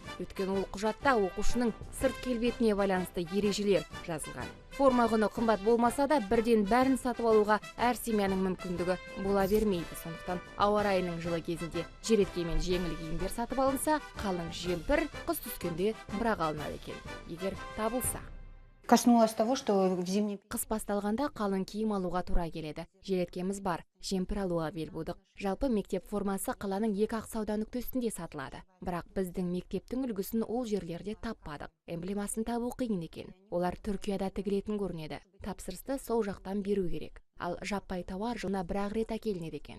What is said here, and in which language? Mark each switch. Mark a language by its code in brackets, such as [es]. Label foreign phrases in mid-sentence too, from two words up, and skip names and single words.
[kk] Өйткені ол құжатта оқушының сырт келбетіне байланысты ережелер жазылған. Форма құны қымбат болмаса да, бірден бәрін сатып алуға әр семьяның мүмкіндігі бола бермейді. Сондықтан ауа райының жылы кезінде жеретке мен жеңіл киімдер сатып алынса, қалың жемпір қыс түскенде бірақ алынады екен, егер табылса. [ru] коснулась того, что в зимний... [kk] Қыс басталғанда қалың киім алуға тура келеді. Жереткеміз бар, жемпір алуға бел будық. Жалпы мектеп формасы қаланың екі ақ сауда нүктесінде сатылады. Бірақ біздің мектептің үлгісін ол жерлерде таппадық. Эмблемасын табу қиын екен. Олар Түркияда тігілетін көрінеді. Тапсырысты сол жақтан беру керек. Ал жаппай тауар жылына бір-ақ рет әкелінеді екен.